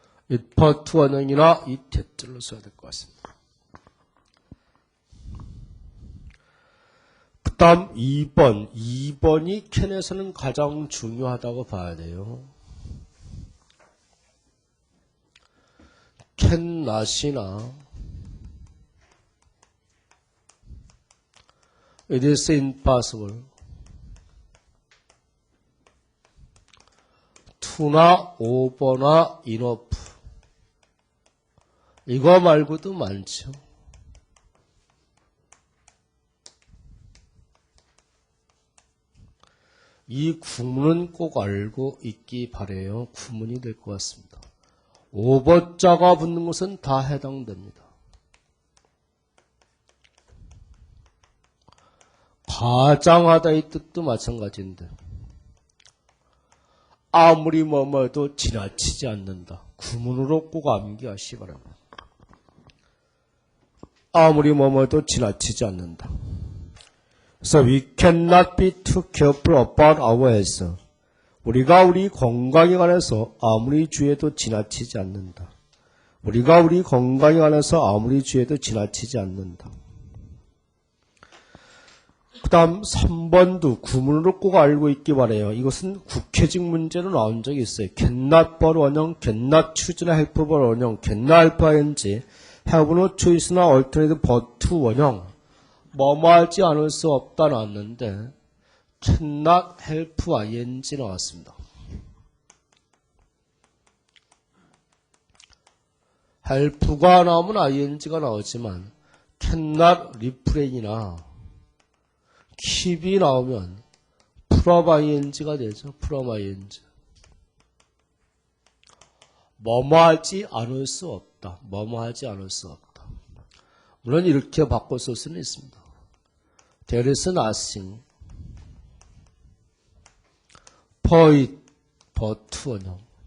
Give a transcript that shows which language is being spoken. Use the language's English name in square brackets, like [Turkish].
[Korean] it퍼트 원형이나 it대절로 써야 될 것 같습니다. 그 다음 2번. 2번이 캔에서는 가장 중요하다고 봐야 돼요. cannot이나 it is impossible, to나 over나 enough 이거 말고도 많죠. 이 구문은 꼭 알고 있기 바래요. 구문이 될 것 같습니다. 오버자가 붙는 것은 다 해당됩니다. 가장하다의 뜻도 마찬가지인데 아무리 뭐뭐해도 지나치지 않는다. 구문으로 꼭 암기하시기 바랍니다. 아무리 뭐뭐해도 지나치지 않는다. [English] 그래서 we cannot be too careful about our health. [Korean] 우리가 우리 건강에 관해서 아무리 주의해도 지나치지 않는다. 우리가 우리 건강에 관해서 아무리 주의해도 지나치지 않는다. 그 다음 3번도 구문으로 꼭 알고 있기 바래요. 이것은 국회직 문제로 나온 적이 있어요. [English] cannot but 원형, cannot choose나 help but 원형, cannot help ing, have no choice나 alternative but 원형. [Korean] 뭐뭐 하지 않을 수 없다 나왔는데 cannot help ing 나왔습니다. help가 나오면 ing가 나오지만 cannot refrain이나 keep이 나오면 from ing가 되죠. from ing. 뭐뭐 하지 않을 수 없다. 뭐뭐 하지 않을 수 없다. 물론 이렇게 바꿔 쓸 수는 있습니다. [English] There is nothing for it but 원형.